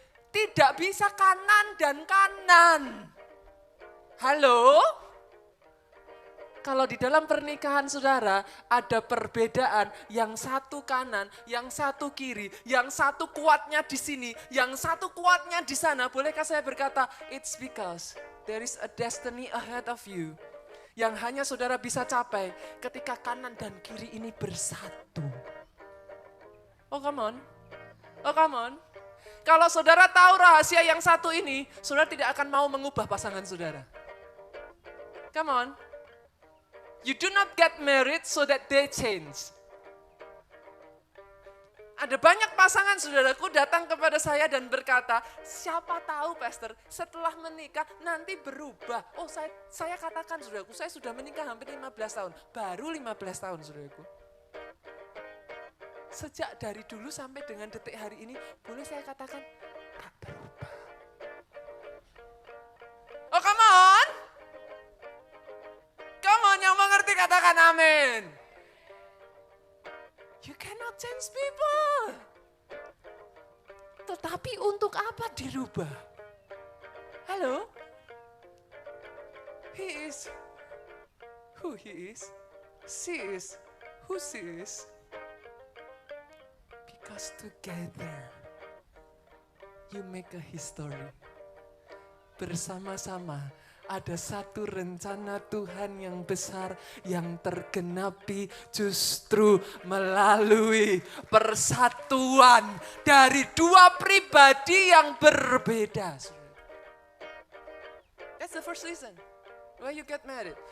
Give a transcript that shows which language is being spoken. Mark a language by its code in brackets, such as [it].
[id] Tidak bisa kanan dan kanan. Halo? Kalau di dalam pernikahan saudara ada perbedaan, yang satu kanan, yang satu kiri, yang satu kuatnya di sini, yang satu kuatnya di sana. Bolehkah saya berkata, [en] it's because there is a destiny ahead of you. [id] Yang hanya saudara bisa capai ketika kanan dan kiri ini bersatu. [en] Oh come on, oh come on. [id] Kalau saudara tahu rahasia yang satu ini, saudara tidak akan mau mengubah pasangan saudara. [en] Come on. You do not get married so that they change. [id] Ada banyak pasangan saudaraku datang kepada saya dan berkata, siapa tahu pastor setelah menikah nanti berubah. Oh saya katakan saudaraku, saya sudah menikah hampir 15 tahun. Baru 15 tahun saudaraku. Sejak dari dulu sampai dengan detik hari ini, boleh saya katakan, tak berubah. Oh come on. [en] Come on, [id] yang mengerti katakan amin. [en] You cannot change people. [id] Tetapi untuk apa dirubah? Halo? [en] He is who he is. She is who she is. Because together you make a history. [id] Bersama-sama ada satu rencana Tuhan yang besar yang tergenapi justru melalui persatuan dari dua pribadi yang berbeda. [en] That's the first reason why you get married.